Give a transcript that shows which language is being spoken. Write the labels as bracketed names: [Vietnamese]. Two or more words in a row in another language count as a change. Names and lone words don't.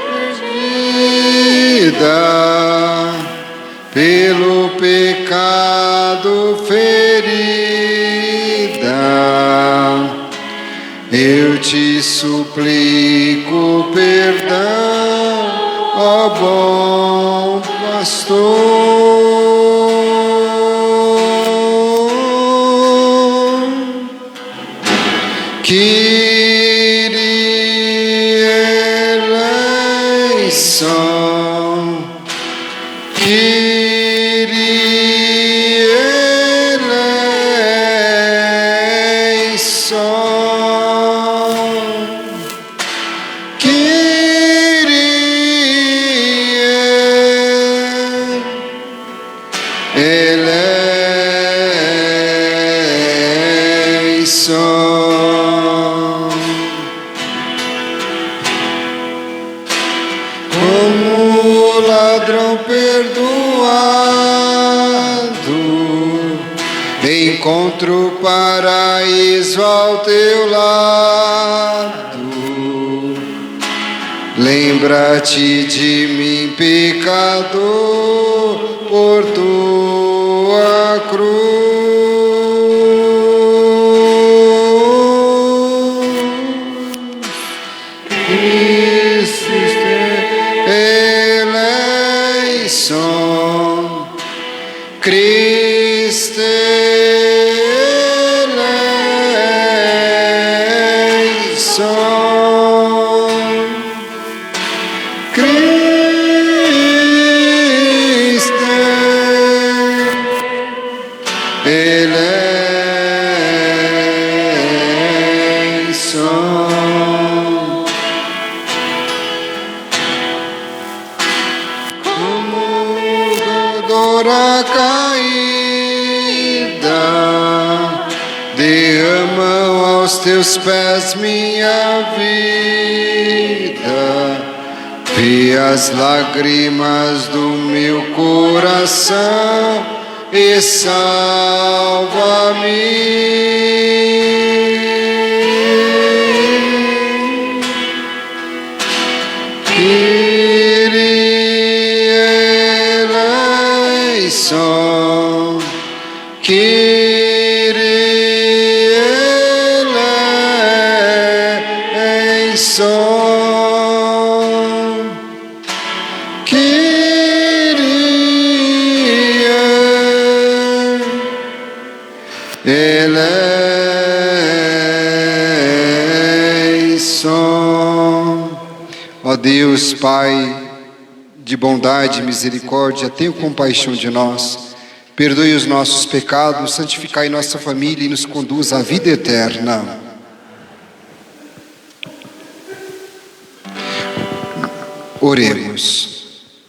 [Portuguese] perdida, pelo pecado ferida, eu te suplico perdão, ó bom pastor. [Greek] Kyrie eleison, Kyrie eleison, eleison. [Portuguese] Como ladrão perdoado, encontro paraíso ao teu lado. Lembra-te de mim, pecador, por tua cruz. [Greek] Eleison, Christe eleison, Christe eleison. [Portuguese] Como dora caída, derramam aos teus pés minha vida. Vê as lágrimas do meu coração e salva-me. [Greek] Kyrie eleison, Kyrie eleison, Kyrie eleison. [Portuguese] Ó Deus, Pai de bondade e misericórdia, tenha compaixão de nós, perdoe os nossos pecados, santificai nossa família e nos conduz à vida eterna. Oremos.